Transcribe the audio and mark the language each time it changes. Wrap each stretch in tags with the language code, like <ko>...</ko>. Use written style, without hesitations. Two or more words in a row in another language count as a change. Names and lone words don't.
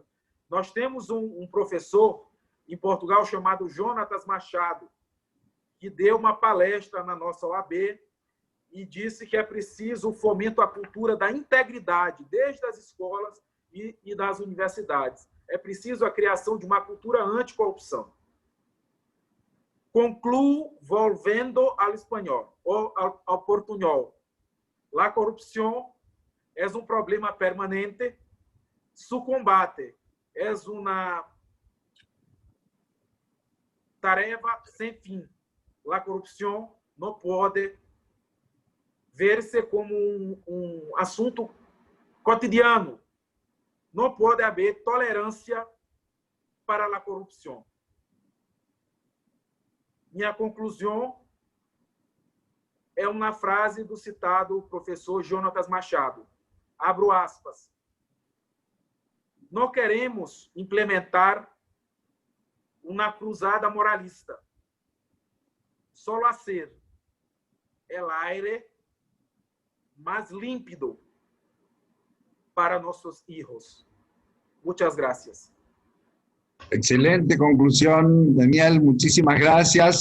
<pt>Nós temos um professor em Portugal chamado Jonatas Machado, que deu uma palestra na nossa OAB e disse que é preciso o fomento à cultura da integridade, desde as escolas e das universidades. É preciso a criação de uma cultura anticorrupção. Concluo volvendo al espanhol, ou ao portunhol.</pt> <es>La corrupción es un problema permanente, su combate es una</es> <pt>tarefa sem</pt> <es>fin. La corrupción no puede</es> <pt>ver-se como um assunto cotidiano. Não pode haver tolerância para a corrupção. Minha conclusão é uma frase do citado professor Jonatas Machado. Abro aspas. Não queremos implementar uma cruzada moralista.</pt> <es>Solo hacer el aire más límpido para nuestros hijos. Muchas gracias. Excelente conclusión, Daniel. Muchísimas gracias.</es>